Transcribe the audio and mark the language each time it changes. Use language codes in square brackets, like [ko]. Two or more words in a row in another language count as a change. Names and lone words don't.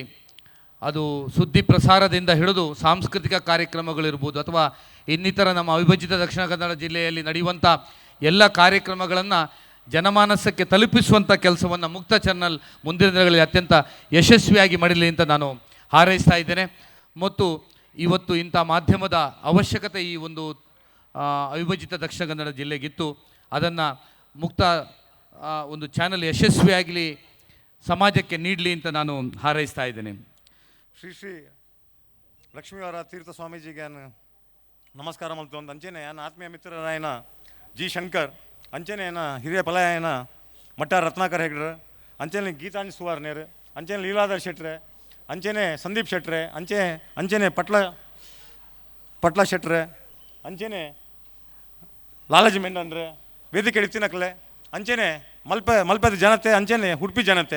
[kn] ಅದು ಸುದ್ದಿ ಪ್ರಸಾರದಿಂದ ಹಿಡಿದು ಸಾಂಸ್ಕೃತಿಕ ಕಾರ್ಯಕ್ರಮಗಳಿರ್ಬೋದು ಅಥವಾ ಇನ್ನಿತರ ನಮ್ಮ ಅವಿಭಜಿತ ದಕ್ಷಿಣ ಕನ್ನಡ ಜಿಲ್ಲೆಯಲ್ಲಿ ನಡೆಯುವಂಥ ಎಲ್ಲ ಕಾರ್ಯಕ್ರಮಗಳನ್ನು ಜನಮಾನಸಕ್ಕೆ ತಲುಪಿಸುವಂಥ ಕೆಲಸವನ್ನು ಮುಕ್ತ ಚಾನಲ್ ಮುಂದಿನ ದಿನಗಳಲ್ಲಿ ಅತ್ಯಂತ ಯಶಸ್ವಿಯಾಗಿ ಮಾಡಲಿ ಅಂತ ನಾನು ಹಾರೈಸ್ತಾ ಇದ್ದೇನೆ. ಮತ್ತು ಇವತ್ತು ಇಂಥ ಮಾಧ್ಯಮದ ಅವಶ್ಯಕತೆ ಈ ಒಂದು ಅವಿಭಜಿತ ದಕ್ಷಿಣ ಕನ್ನಡ ಜಿಲ್ಲೆಗಿತ್ತು. ಅದನ್ನು ಮುಕ್ತ ಒಂದು ಚಾನಲ್ ಯಶಸ್ವಿಯಾಗಲಿ, ಸಮಾಜಕ್ಕೆ ನೀಡಲಿ ಅಂತ ನಾನು ಹಾರೈಸ್ತಾ ಇದ್ದೇನೆ. [tcy] ಶ್ರೀ ಲಕ್ಷ್ಮೀವರ ತೀರ್ಥ ಸ್ವಾಮೀಜಿಗೆ ನಮಸ್ಕಾರ ಮಲ್ತೊಂದು ಅಂಚೆನೆ ನನ್ನ ಆತ್ಮೀಯ ಮಿತ್ರರಾಯನ ಜಿ ಶಂಕರ್, ಅಂಚೆನೆ ಹಿರಿಯ ಪಲಾಯನ ಮಟ್ಟ ರತ್ನಾಕರ್ ಹೆಗ್ಡ್ರೆ, ಅಂಚೆನೆ ಗೀತಾಂಜಿ ಸುವಾರ್ನೇರು, ಅಂಚೆನೆ ಲೀಲಾಧರ್ ಶೆಟ್ರೆ, ಅಂಚೆನೆ ಸಂದೀಪ್ ಶೆಟ್ರೆ, ಅಂಚೆನೆ ಪಟ್ಲ ಶೆಟ್ರೆ, ಅಂಚೆನೆ ಲಾಲಾಜಿ ಮೆಂಡನ್ರೆ, ವೇದಿಕೆ ಎತ್ತಿನಕಲೆ, ಅಂಚೆನೆ ಮಲ್ಪದ ಜನತೆ, ಅಂಚೆನೆ ಉಡುಪಿ ಜನತೆ.